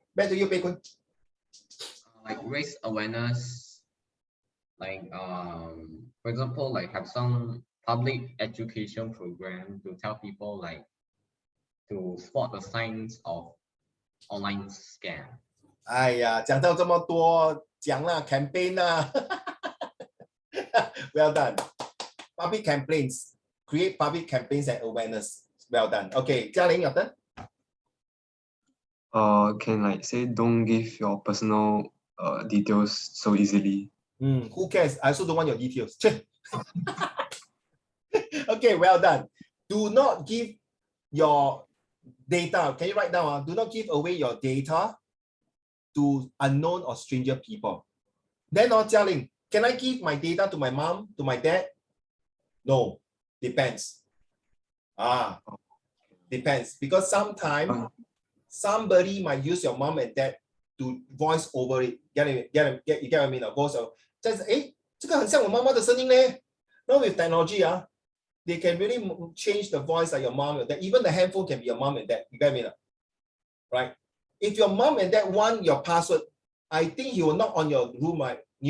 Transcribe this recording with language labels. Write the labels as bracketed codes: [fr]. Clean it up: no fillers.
[en] Back to you, Bei Kun. like raise awareness, like for example, like have some public education program to tell people like to spot the signs of online scam. [zh] 哎呀，讲到这么多，讲啦 campaign 啦， [en] well done. Public campaigns, create public campaigns and awareness. Well done. Okay, Jialing, your turn. Can like say don't give your personal details so easily. Who cares? I also don't want your details. Okay, well done. Do not give your data. Can you write down? Do not give away your data to unknown or stranger people. Then Jialing, can I give my data to my mom, to my dad? No, depends. Depends. Because sometimes somebody might use your mom and dad to voice over it. You get what I mean? Voice over. [zh] Just, 这个很像我妈妈的声音嘞. [en] Now with technology, they can really change the voice like your mom and dad. Even the handphone can be your mom and dad. You get what I mean? Right? If your mom and dad want your password, I think he will knock on your room, right?